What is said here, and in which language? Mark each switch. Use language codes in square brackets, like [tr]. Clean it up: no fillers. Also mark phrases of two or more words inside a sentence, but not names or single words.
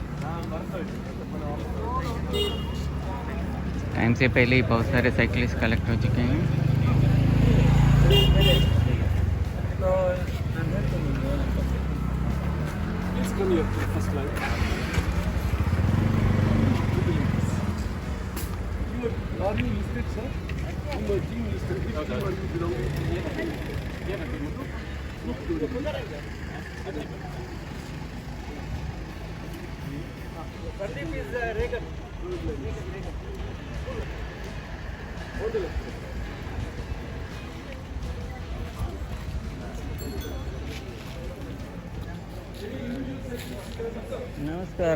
[hi] टाइम से पहले ही बहुत सारे [en] cyclist collect [hi] हो चुके हैं. [en] Please come here to the first line. You are you listed, sir? In my team listed. Which team are you belonging to? Sandeep is Reagan. On the left. [kn] ನಮಸ್ಕಾರ.